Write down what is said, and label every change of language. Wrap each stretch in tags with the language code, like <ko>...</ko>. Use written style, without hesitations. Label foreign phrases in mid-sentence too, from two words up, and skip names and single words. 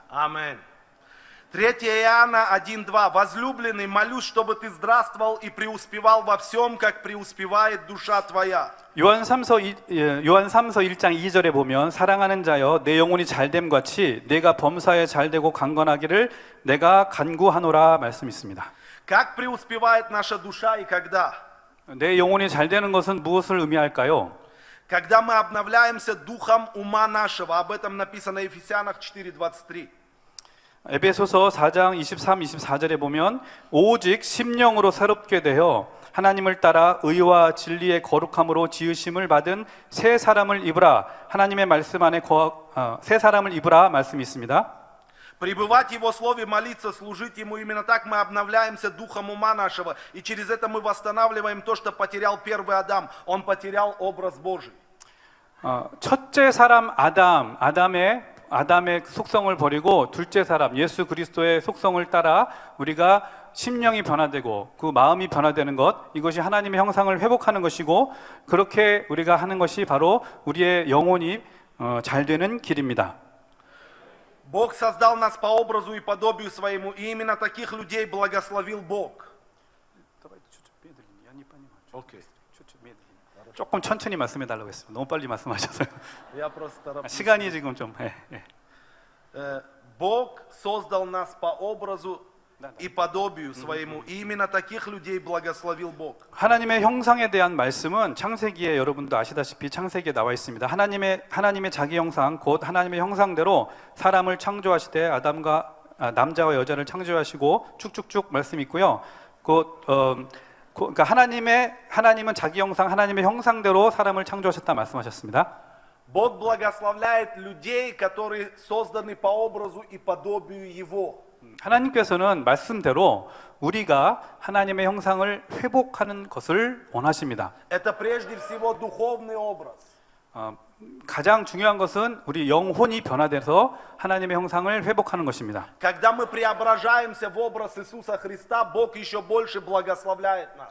<ru>Аминь. 3 Иоанна 1:2. Возлюбленный, молюсь, чтобы ты здравствовал и преуспевал во всем, как преуспевает душа твоя.</ru> <ko>요한 3서 1장 2절에 보면 사랑하는 자여 내 영혼이 잘됨 같이 내가 범사에 잘되고 강건하기를 내가 간구하노라 말씀 있습니다.</ko> <ru>Как преуспевает наша душа и когда?</ru> <ko>내 영혼이 잘되는 것은 무엇을 의미할까요?</ko> <ru>Когда мы обновляемся духом ума нашего. Об этом написано в Ефесянах 4:23.</ru> <ko>에베소서 4장 23, 24절에 보면 오직 심령으로 새롭게 되어 하나님을 따라 의와 진리의 거룩함으로 지으심을 받은 새 사람을 입으라. 하나님의 말씀 안에 새 사람을 입으라 말씀이 있습니다.</ko> <ru>Пребывать в Его Слове, молиться, служить Ему. Именно так мы обновляемся духом ума нашего. И через это мы восстанавливаем то, что потерял первый Адам. Он потерял образ Божий.</ru> <ko>첫째 사람 아담의 속성을 버리고 둘째 사람 예수 그리스도의 속성을 따라 우리가 심령이 변화되고 그 마음이 변화되는 것, 이것이 하나님의 형상을 회복하는 것이고 그렇게 우리가 하는 것이 바로 우리의 영혼이 잘 되는 길입니다.</ko> <ru>Бог создал нас по образу и подобию своему, и именно таких людей благословил Бог.</ru> <ko>Okay. 조금 천천히 말씀해 달라고 했습니다. 너무 빨리 말씀하셔서요.</ko> <ru>Я просто тороплюсь.</ru> <ko>시간이 지금 좀</ko> <ru>Бог создал нас по образу и подобию своему, и именно таких людей благословил Бог.</ru> <ko>하나님의 형상에 대한 말씀은 창세기에 여러분도 아시다시피 창세기에 나와 있습니다. 하나님의 자기 형상 곧 하나님의 형상대로 사람을 창조하시되 남자와 여자를 창조하시고 쭉쭉쭉 말씀이 있고요. 그러니까 하나님은 자기 형상 하나님의 형상대로 사람을 창조하셨다 말씀하셨습니다.</ko> <ru>Бог благословляет людей, которые созданы по образу и подобию Его.</ru> <ko>하나님께서는 말씀대로 우리가 하나님의 형상을 회복하는 것을 원하십니다.</ko> <ru>Это прежде всего духовный образ.</ru> <ko>가장 중요한 것은 우리 영혼이 변화돼서 하나님의 형상을 회복하는 것입니다.</ko> <ru>Когда мы преображаемся в образ Иисуса Христа, Бог еще больше благословляет нас.</ru>